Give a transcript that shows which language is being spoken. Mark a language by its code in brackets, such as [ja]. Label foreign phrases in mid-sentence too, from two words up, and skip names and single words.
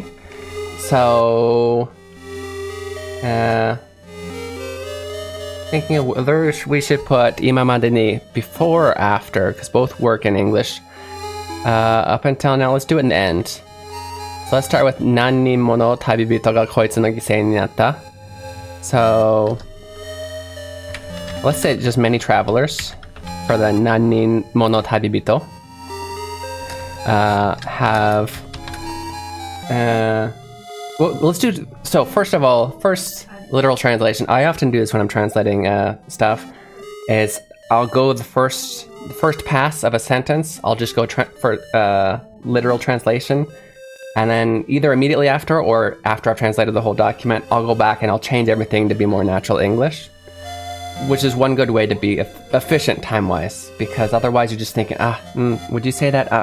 [en] So, thinking of whether we should put [ja] 今までに [en] before or after, because both work in English. Up until now, let's do it in the end. So let's start with [ja] 何人もの旅人がこいつの犠牲になった. [en] So let's say just many travelers for the [ja] 何人もの旅人 [en] have well, let's do, so first of all, first literal translation. I often do this when I'm translating stuff, is I'll go the first pass of a sentence, I'll just go for literal translation, and then either immediately after or after I've translated the whole document, I'll go back and I'll change everything to be more natural English, which is one good way to be efficient time-wise, because otherwise you're just thinking, would you say that?